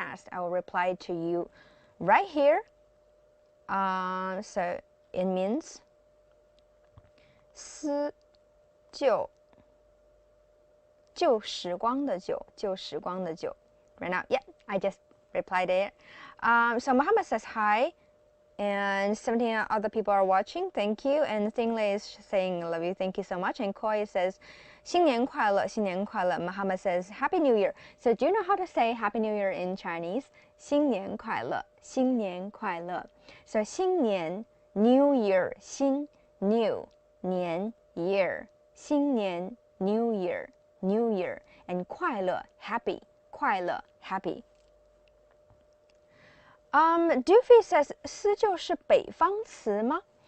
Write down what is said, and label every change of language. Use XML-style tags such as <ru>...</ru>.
<en>I will reply to you right here. So it means</en> <zh>思旧旧时光的旧，旧时光的旧。</zh> <en>Right now, yeah, I just replied it. So Muhammad says hi, and 17 other people are watching. Thank you. And Thingley is saying love you. Thank you so much. And Koi says</en> <zh>新年快乐，新年快乐.</zh> <en>Muhammad says Happy New Year. So do you know how to say Happy New Year in Chinese?</en> <zh>新年快乐，新年快乐.</zh> <en>So</en> <zh>新年</zh> <en>New Year 新 New 年 Year 新年 New Year New Year and</en> <zh>快乐</zh> <en>Happy 快乐 Happy.</en> <zh>Doofy</zh> <en>says</en> <zh>思就是北方词吗?</zh>